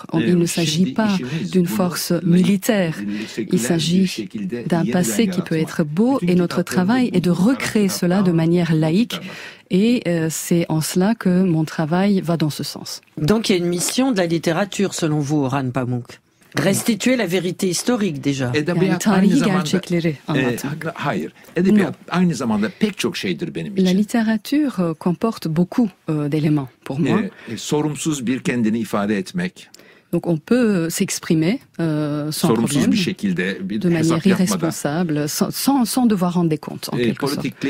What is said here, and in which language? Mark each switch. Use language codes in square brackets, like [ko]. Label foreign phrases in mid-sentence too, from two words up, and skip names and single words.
[fr] Il ne s'agit pas d'une force militaire, il s'agit d'un passé qui peut être beau, et notre travail est de recréer cela de manière laïque. Et c'est en cela que mon travail va dans ce sens. Donc il y a une mission de la littérature, selon vous, Orhan Pamuk. Restituer la vérité historique déjà. [tr] Yani tarihi gerçekleri anlatmak. [fr] La littérature comporte beaucoup d'éléments pour moi. Donc on peut s'exprimer sans problème, de manière irresponsable, sans devoir rendre des comptes, en quelque sorte.